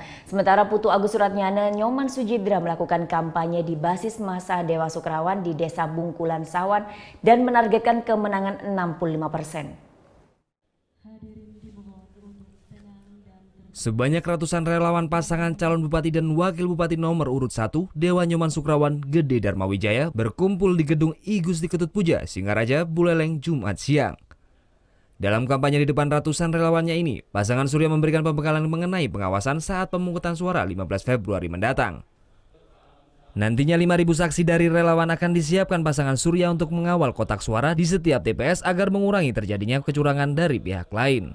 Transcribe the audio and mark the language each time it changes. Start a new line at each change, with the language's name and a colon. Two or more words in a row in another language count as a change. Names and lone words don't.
Indonesian: Sementara Putu Agus Suratnyana Nyoman Sujidra melakukan kampanye di basis massa Dewa Sukrawan di Desa Bungkulan Sawan dan menargetkan kemenangan 65%. Sebanyak ratusan relawan pasangan calon bupati dan wakil bupati nomor urut 1 Dewa Nyoman Sukrawan Gede Dharma Wijaya berkumpul di gedung I Gusti Ketutpuja, Singaraja, Buleleng, Jumat siang. Dalam kampanye di depan ratusan relawannya ini, pasangan Surya memberikan pembekalan mengenai pengawasan saat pemungutan suara 15 Februari mendatang. Nantinya 5.000 saksi dari relawan akan disiapkan pasangan Surya untuk mengawal kotak suara di setiap TPS agar mengurangi terjadinya kecurangan dari pihak lain.